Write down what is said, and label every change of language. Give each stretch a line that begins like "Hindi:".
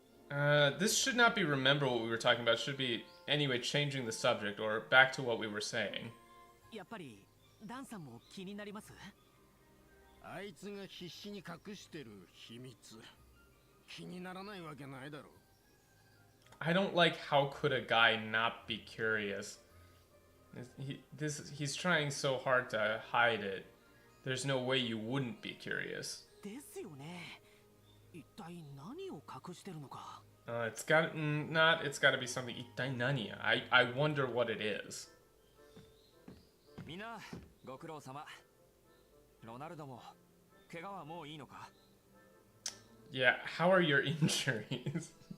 English: This should not be remember what we were talking about. It should be anyway, changing the subject, or back to what we were saying.
Japanese: やっぱりダンさんも気になります？あいつが必死に隠してる秘密気にならないわけないだろう。
English: I don't like how could a guy not be curious. He's trying so hard to hide it. There's no way you wouldn't be curious.
Japanese: ですよね。一体何を隠してるのか。
English: It's got to be something.
Japanese: 一体何?
English: I wonder what it is.
Japanese: みんなご苦労様。ロナルドも怪我はもういいのか?
English: Yeah, how are your injuries?